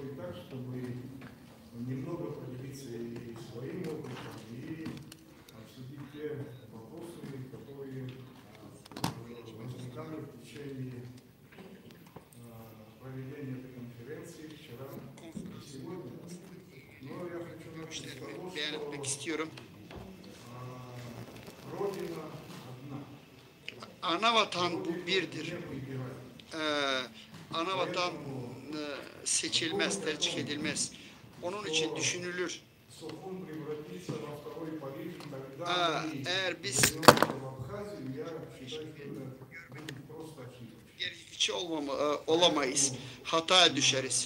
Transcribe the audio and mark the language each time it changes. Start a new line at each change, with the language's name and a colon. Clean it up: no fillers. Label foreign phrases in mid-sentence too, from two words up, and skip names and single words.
Russian: чтобы немного поделиться и своим опытом, и обсудить те вопросы, которые возникали в течение проведения этой конференции вчера и сегодня. Но я хочу начать с того, что Родина одна.
Turkish: Anavatan bu birdir. Anavatan seçilmez, tercih edilmez. Onun için düşünülür. Eğer biz gerçekçi olamayız, hataya düşeriz.